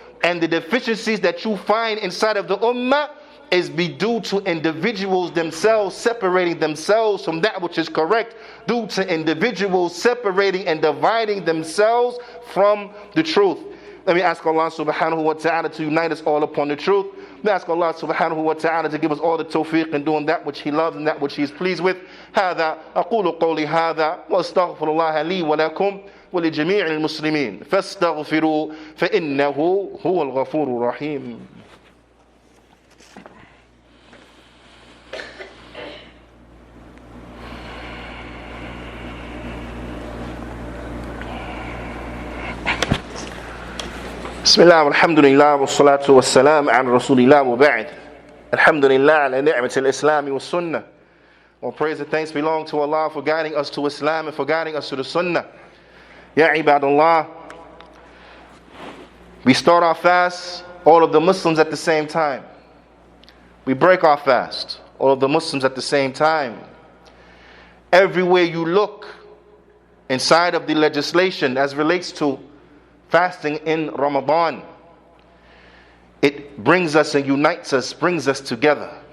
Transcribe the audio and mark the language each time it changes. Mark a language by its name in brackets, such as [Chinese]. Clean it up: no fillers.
[English] And the deficiencies that you find inside of the ummah is be due to individuals themselves separating themselves from that which is correct, due to individuals separating and dividing themselves from the truth. Let me ask Allah subhanahu wa ta'ala to unite us all upon the truth. Let me ask Allah subhanahu wa ta'ala to give us all the tawfiq in doing that which He loves and that which He is pleased with. [Arabic] هذا أقول قولي هذا وأستغفر الله لي ولكم ولجميع المسلمين فاستغفروا فإنه هو الغفور الرحيم. بسم الله والحمد لله والصلاة والسلام على رسول الله وبعد. الحمد لله على نعمة الإسلام والسنة. [English] All praise and thanks belong to Allah for guiding us to Islam and for guiding us to the Sunnah. Ya ibadallah, we start our fast, all of the Muslims at the same time. We break our fast, all of the Muslims at the same time. Everywhere you look inside of the legislation as relates to fasting in Ramadan, it brings us and unites us, brings us together.